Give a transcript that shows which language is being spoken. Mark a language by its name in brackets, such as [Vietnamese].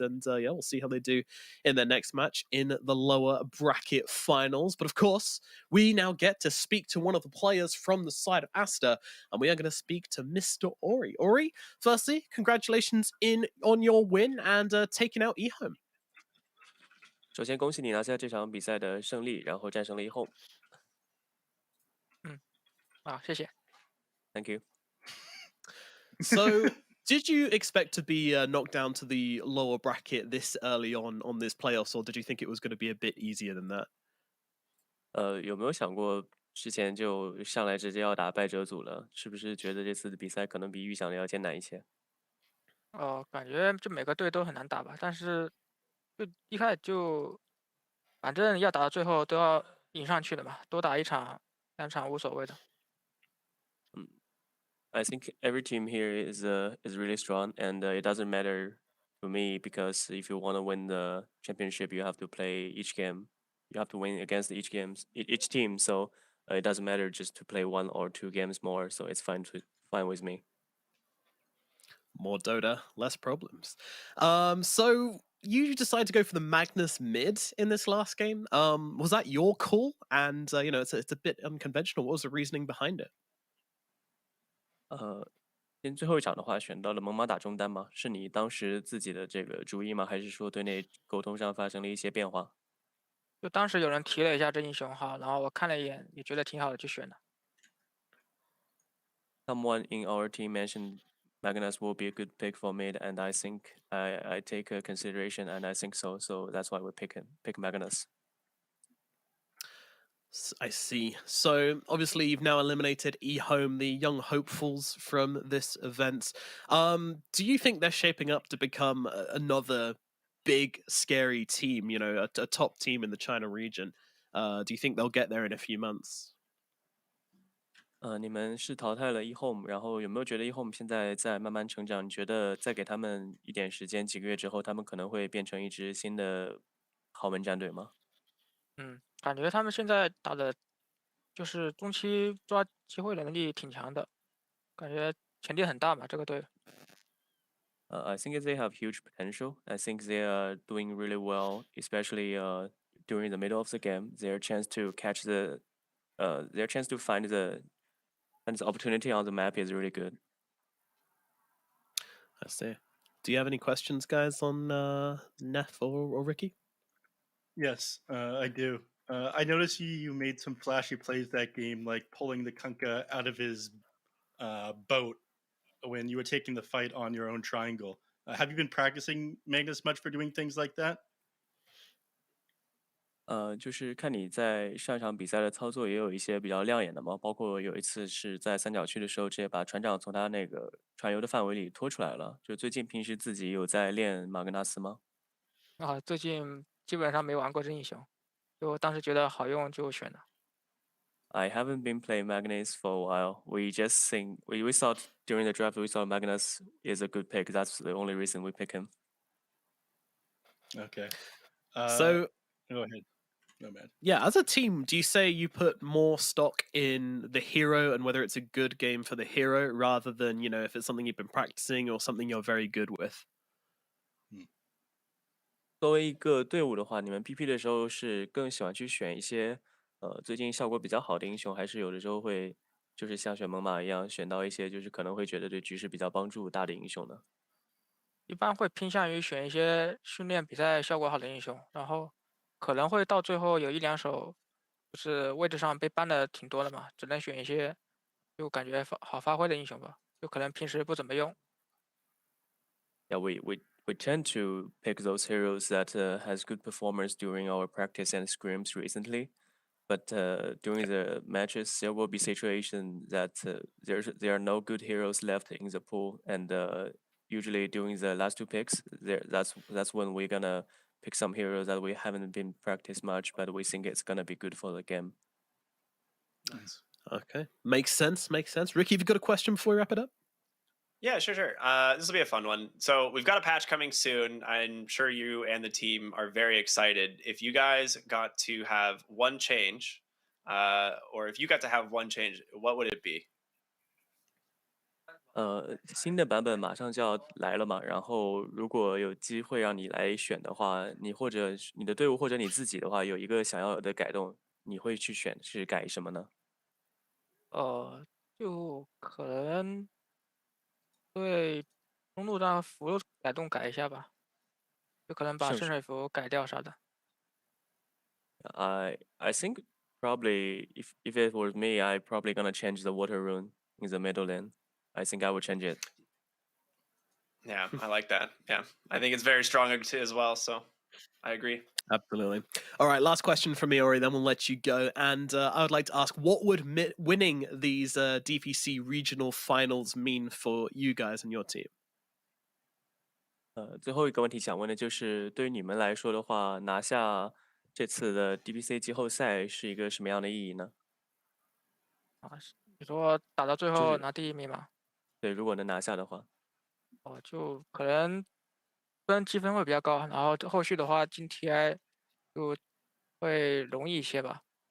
[English] And we'll see how they do in their next match in the lower bracket finals. But of course, we now get to speak to one of the players from the side of Aster, and we are going to speak to Mr. Ori. Ori, firstly, congratulations on your win and taking out EHOME. [Chinese] 首先恭喜你拿下这场比赛的胜利，然后战胜了EHOME。谢谢。 [English] Thank you. So, did you expect to be knocked down to the lower bracket this early on this playoffs, or did you think it was going to be a bit easier than that? [Chinese] 有没有想过之前就上来直接要打败者组了？是不是觉得这次的比赛可能比预想的要艰难一些？感觉就每个队都很难打吧，但是就一开始就反正要打到最后都要赢上去的嘛，多打1场2场无所谓的。 [English] I think every team here is really strong, and it doesn't matter to me because if you want to win the championship, you have to play each game. You have to win against each team. So it doesn't matter just to play 1 or 2 games more. So it's fine with me. More Dota, less problems. So you decided to go for the Magnus mid in this last game. Was that your call? And it's a bit unconventional. What was the reasoning behind it? [Chinese] 今天最后一场的话，选到了猛犸打中单吗？是你当时自己的这个主意吗？还是说队内沟通上发生了一些变化？就当时有人提了一下这英雄号，然后我看了一眼，也觉得挺好的，就选了。 [English] Someone in our team mentioned Magnus will be a good pick for mid, and I think I take a consideration, and I think so. So that's why we pick Magnus. I see. So obviously you've now eliminated EHOME, the young hopefuls from this event. Do you think they're shaping up to become another big, scary team, a top team in the China region? Do you think they'll get there in a few months? [Chinese] 你们是淘汰了EHOME，然后有没有觉得EHOME现在在慢慢成长？你觉得再给他们一点时间，几个月之后，他们可能会变成一支新的豪门战队吗？感觉他们现在打的就是中期抓机会的能力挺强的，感觉潜力很大嘛，这个队。 [English] I think they have huge potential. I think they are doing really well, especially during the middle of the game. Their chance to find the opportunity on the map is really good. I see. Do you have any questions, guys, on Neff or Ricky? Yes, I do. I noticed you made some flashy plays that game, like pulling the Kunkka out of his boat when you were taking the fight on your own triangle. Have you been practicing Magnus much for doing things like that? [Chinese] 就是看你在上一场比赛的操作也有一些比较亮眼的嘛，包括有一次是在三角区的时候，直接把船长从他那个船游的范围里拖出来了。就最近平时自己有在练马格纳斯吗啊，最近基本上没玩过这英雄，就当时觉得好用就选了。 [English] ？I haven't been playing Magnus for a while. We just think we thought during the draft we thought Magnus is a good pick. That's the only reason we pick him. Okay. So Go ahead. No, man. yeah, as a team, do you say you put more stock in the hero and whether it's a good game for the hero rather than, if it's something you've been practicing or something you're very good with? [Chinese] 作为一个队伍的话，你们 PP 的时候是更喜欢去选一些最近效果比较好的英雄，还是有的时候会就是像选猛犸一样选到一些就是可能会觉得对局势比较帮助大的英雄呢？一般会偏向于选一些训练比赛效果好的英雄，然后可能会到最后有1-2手，就是位置上被ban的挺多的嘛，只能选一些就感觉好发挥的英雄吧，就可能平时不怎么用。 [English] Yeah, we tend to pick those heroes that has good performance during our practice and scrims recently. But during the matches, there will be situations that there are no good heroes left in the pool, and usually during the last 2 picks, that's when we're gonna pick some heroes that we haven't been practiced much, but we think it's gonna be good for the game. Nice. Okay. Makes sense. Ricky, have you got a question before we wrap it up? Yeah, sure. This will be a fun one. So we've got a patch coming soon. I'm sure you and the team are very excited. If you guys got to have one change, or if you got to have one change, what would it be? [Chinese] 新的版本马上就要来了嘛，然后如果有机会让你来选的话，你或者是你的队伍或者你自己的话，有一个想要有的改动，你会去选是改什么呢？就可能对中路上符改动改一下吧，就可能把圣水圣水符改掉啥的。 [English] I think probably if it was me, I probably gonna change the water rune in the middle lane. I think I would change it. Yeah, I like that. Yeah, I think it's very strong as well. So I agree. Absolutely. All right, last question from me, Ori, then we'll let you go. And I would like to ask, what would winning these DPC regional finals mean for you guys and your team? [Chinese] 最后一个问题想问的就是，对于你们来说的话，拿下这次的 DPC 季后赛是一个什么样的意义呢？你说打到最就是后拿第1名嘛？对，如果能拿下的话。就可能积分会比较高，然后后续的话进 TI 就会容易一些吧。